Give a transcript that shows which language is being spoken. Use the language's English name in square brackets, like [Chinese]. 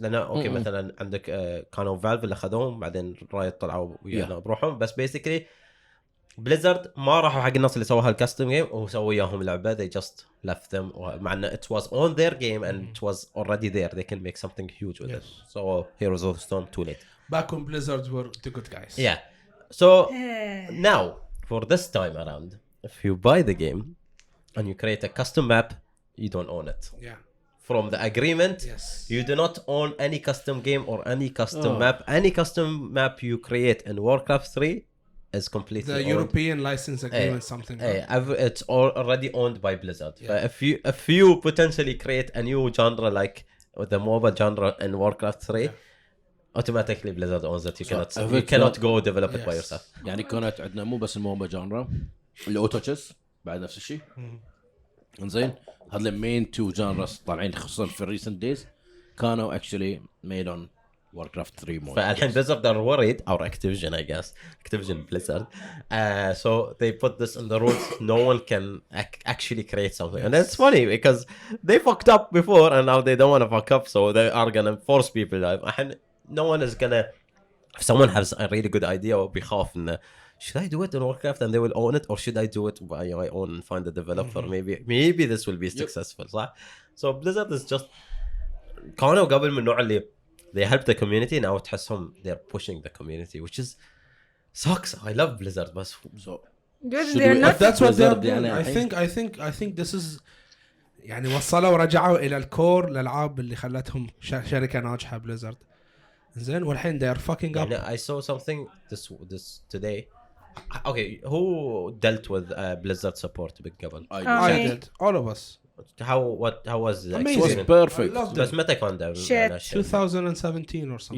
[Arabic] لأن أوكي مثلا عندك كانوا Valve اللي أخذوهم بعدين رايت طلعوا ويانا بروحهم. بس basically Blizzard ما راحوا حق الناس اللي سووها الكاستم جيم وسووا وياهم لعبة. [English] They just left them. [Arabic] مع إنه [English] it was on their game and it was already there. They can make something huge with it. So Heroes of the Storm too late. back when Blizzard were the good guys. Yeah. So now for this time around, if you buy the game and you create a custom map, you don't own it. Yeah. From the agreement, Yes. you do not own any custom game or any custom map. Any custom map you create in Warcraft 3 is completely The owned. European license agreement, something. It's already owned by Blizzard. But if you potentially create a new genre like the MOBA genre in Warcraft 3, automatically Blizzard owns it. You cannot go develop it by yourself. [Arabic] يعني كانت عندنا مو بس الموبا جانرا الاوتو تشيس بعد نفس الشيء. انزين هذول المين تو جانرز طالعين خصوصا في الريسنت دايز كانوا [English] actually made on Warcraft 3 mode. [Arabic] فالحين [English] Blizzard are worried, or Activision I guess, Activision Blizzard, so they put this in the rules. No one can actually create something, and it's funny because they fucked up before and now they don't want to fuck up, so they are gonna force people. No one is gonna, if someone has a really good idea [Arabic] وبيخاف إنه [English] should I do it in Warcraft and they will own it, or should I do it by my own and find a developer? Maybe this will be successful. [Arabic] صح? [English] So Blizzard is just [Arabic] كانوا قبل من النوع اللي [English] they help the community. Now [Arabic] تحسهم [English] they're pushing the community, which is sucks. I love Blizzard, but so they're not. That's what they're Blizzard doing. يعني I think this is [Arabic] يعني وصلوا ورجعوا إلى الكور الألعاب اللي خلتهم شركة ناجحة Blizzard. زين والحين [English] they are fucking up. I saw something this today. Okay, who dealt with Blizzard support [Arabic] قبل? [English] I did. All of us. How was the Amazing. it was experience? perfect. [Arabic] بس متى كان ده؟ [English] Shit. 2017 or something.